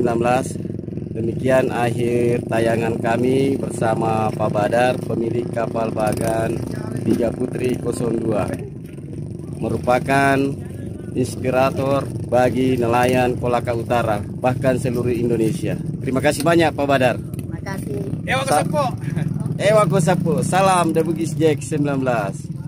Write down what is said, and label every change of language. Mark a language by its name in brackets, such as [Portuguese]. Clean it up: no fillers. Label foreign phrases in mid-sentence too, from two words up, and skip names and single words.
[Indonesian] Demikian akhir tayangan kami bersama Pak Badar, pemilik kapal Bagan 3 Putri 02, merupakan inspirator bagi nelayan Kolaka Utara, bahkan seluruh Indonesia. Terima kasih banyak Pak Badar. Terima kasih. Ewa Sapo. Ewa Sapo. Salam The Bugis Jack 19.